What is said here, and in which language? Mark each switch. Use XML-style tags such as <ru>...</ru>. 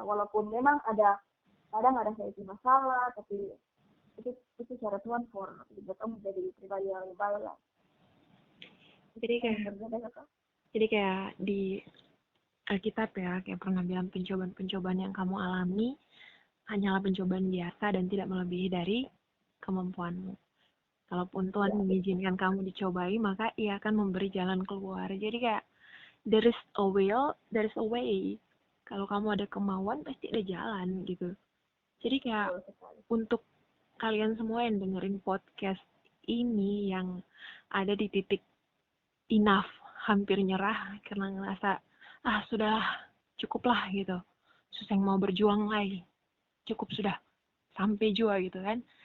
<id>Walaupun memang kadang ada sedikit masalah, tapi itu cara Tuhan for katong menjadi pribadi yang lebih baik lah. Jadi kayak di Alkitab ya, kayak pernah bilang pencobaan-pencobaan yang kamu alami hanyalah pencobaan biasa dan tidak melebihi dari kemampuanmu. Kalaupun Tuhan mengizinkan kamu dicobai, maka Ia akan memberi jalan keluar. Jadi kayak</id> <en>there is a will, there is a way.</en> <id>Kalau kamu ada kemauan, pasti ada jalan gitu. Jadi kayak untuk kalian semua yang dengerin podcast ini yang ada di titik enough, hampir nyerah karena ngerasa sudahlah, cukuplah gitu, susah mau berjuang lagi, cukup sudah, sampai jua gitu kan.</id>